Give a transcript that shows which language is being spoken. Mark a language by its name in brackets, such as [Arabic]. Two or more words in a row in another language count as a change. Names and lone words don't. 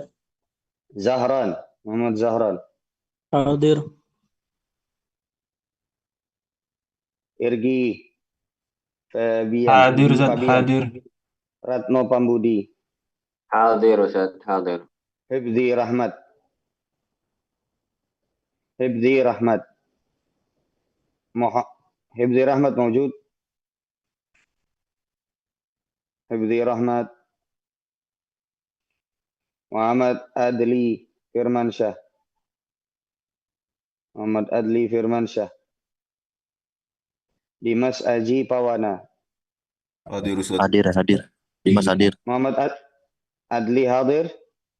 [Indonesian] Zahran. Muhammad Zahran. Hadir. Irgi Fabian. Hadir Ustaz. Fabian. Hadir. Ratno Pambudi. Hadir Ustaz. Hadir. Hibzi Rahmat. Hibzi Rahmat. Hibzi Rahmat موجود. Hibzi Rahmat. Muhammad Adli Firmansyah. Muhammad Adli Firmansyah. Dimas Aji Pawana. Hadir Ustaz. Hadir. Dimas hadir. Muhammad Adli hadir.